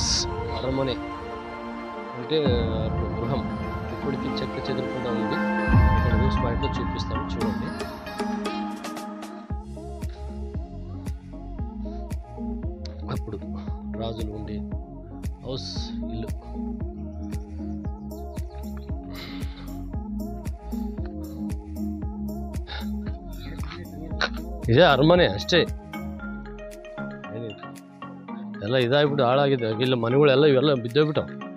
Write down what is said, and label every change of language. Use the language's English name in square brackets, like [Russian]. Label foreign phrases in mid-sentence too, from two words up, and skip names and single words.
[Telugu] అరమనే అంటే గృహం. ఇప్పటికి చెక్క చెదురుకుండా ఉంది. ఇక్కడ వ్యూస్ పాయింట్లో చూపిస్తాను, చూడండి. అప్పుడు రాజులు ఉండే హౌస్, ఇల్లు. [Kannada] ಇದೇ ಅರಮನೆ ಅಷ್ಟೇ. ಎಲ್ಲ ಇದಾಗ್ಬಿಟ್ಟು ಹಾಳಾಗಿದೆ. ಇಲ್ಲ ಮನೆಗಳೆಲ್ಲ ಇವೆಲ್ಲ ಬಿದ್ದೋಗ್ಬಿಟ್ಟವು.